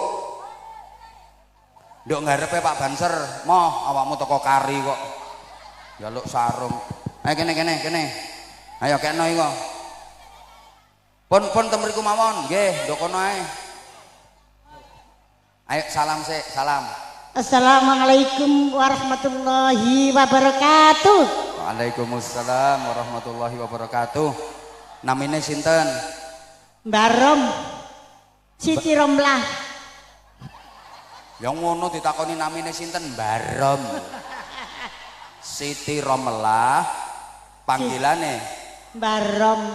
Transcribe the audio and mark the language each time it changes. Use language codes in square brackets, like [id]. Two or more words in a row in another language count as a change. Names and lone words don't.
[jv] Nduk ngarepe Pak Banser, moh awakmu teko kari kok. Jaluk sarung. Ayo kene. Ayo kene iki kok. Pun ten mriku mawon, nggih, nduk kono ae. Ayo salam sik, salam. [ar] السلام عليكم ورحمة الله وبركاته. وعليكم السلام ورحمة الله وبركاته. [jv] Namine sinten? Barom Siti Romlah. Yang ngono ditakoni namine sinten? Barom Siti Romlah. Panggilane Barom.